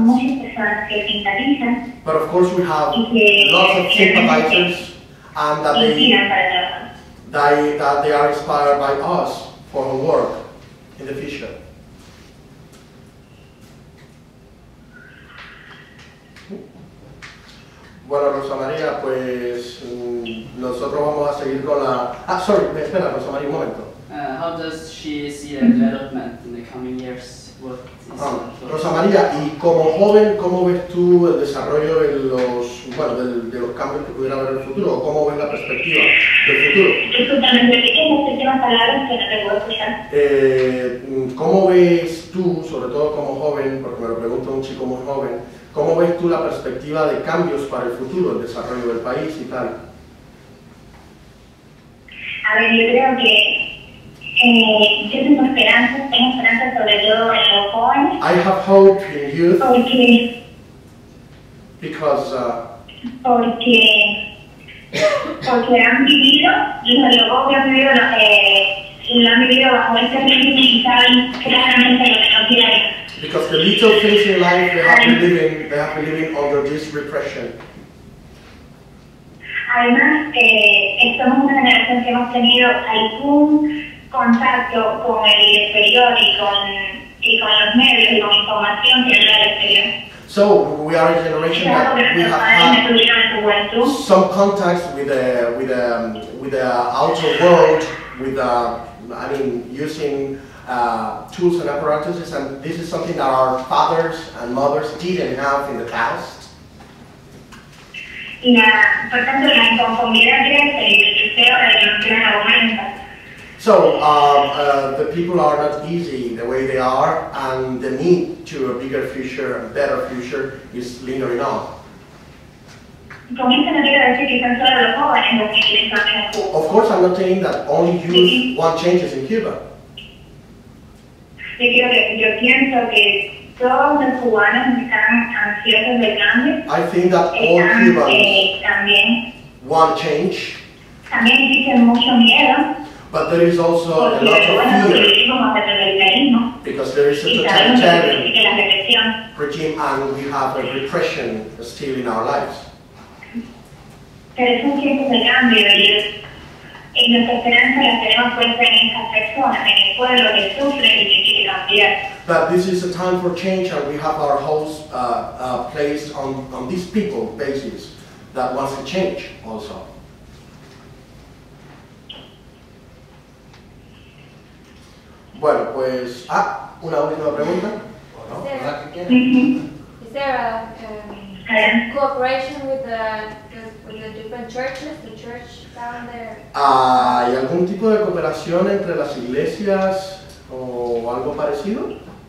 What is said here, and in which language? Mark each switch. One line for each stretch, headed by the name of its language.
Spanish: Muchas personas que simpatizan.
English: But of course we have lots of sympathizers, and that they are inspired by us for our work in the future.
Spanish: Bueno, Rosa María, pues nosotros vamos a seguir con la... espera, Rosa María, un momento.
English: How does she see the development in the coming years?
Spanish: Rosa María, y como joven, ¿cómo ves tú el desarrollo en los bueno, de los cambios que pudiera haber en el futuro, o cómo ves la perspectiva del futuro. Disculpame, repite las últimas palabras que no te puedo escuchar. ¿Cómo ves tú, sobre todo como joven, porque me lo pregunta un chico muy joven, cómo ves tú la perspectiva de cambios para el futuro, el desarrollo del país y tal? A ver, yo creo que yo tengo esperanza sobre todo en los jóvenes.
English: I have hope in youth because
Spanish: porque han vivido, lo que han vivido, lo han vivido bajo este régimen y saben claramente lo que no quieren.
English: because the little things in life they have been living under this repression.
Spanish: Además, somos una generación que hemos tenido algún contacto con el exterior y con los medios y con información que viene del exterior.
English: So we are a generation that we have had some contacts with the outer world, with I mean using tools and apparatuses, and this is something that our fathers and mothers didn't have in the past.
Spanish: Por tanto, la inconformidad crece y el deseo de que no quieran aumenta.
English: So the people are not easy the way they are, and the need to a bigger future, a better future, is lingering on.
Spanish: Con esto no quiero decir que son solo los jóvenes los que quieren cambiar en Cuba.
English: Of course, I'm not saying that only youth want changes in Cuba.
Spanish: Yo pienso que todos los cubanos están ansiosos de cambio.
English: I think that all Cubans want change.
Spanish: También existe mucho miedo.
English: But there is also a lot of fear, because there is a totalitarian regime and we have a repression still in our lives.
Spanish: Pero son tiempos de cambio y nuestra esperanza la tenemos puesta en estas personas, en el pueblo que sufre y que quiere cambiar.
English: But this is a time for change, and we have our hopes placed on these people basis that wants to change also.
Spanish: Bueno, pues, una última pregunta.
English: Is there a cooperation with the different churches, the church down there?
Spanish: ¿Hay algún tipo de cooperación entre las iglesias o algo parecido?